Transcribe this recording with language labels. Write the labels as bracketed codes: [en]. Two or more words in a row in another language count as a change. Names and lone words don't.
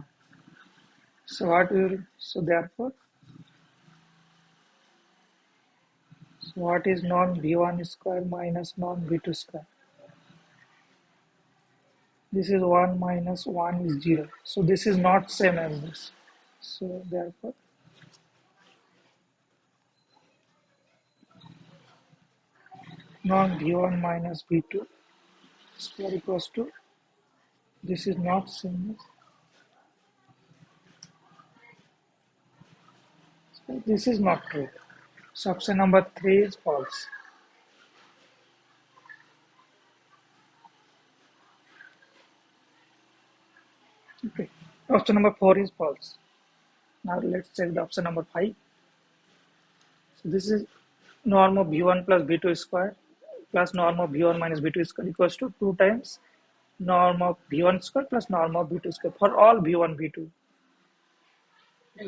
[en] So what will, so therefore, so what is norm v1 square minus norm v2 square? This is 1 minus 1 is 0. So this is not same as this. So therefore, norm v1 minus v2 square equals to, this is not same as, so this is not true. So option number 3 is false. Okay. Option number 4 is false. Now let's check the option number 5. So this is norm of v1 plus v2 square plus norm of v1 minus v2 square equals to 2 times norm of v1 square plus norm of v2 square for all v1 v2. Right.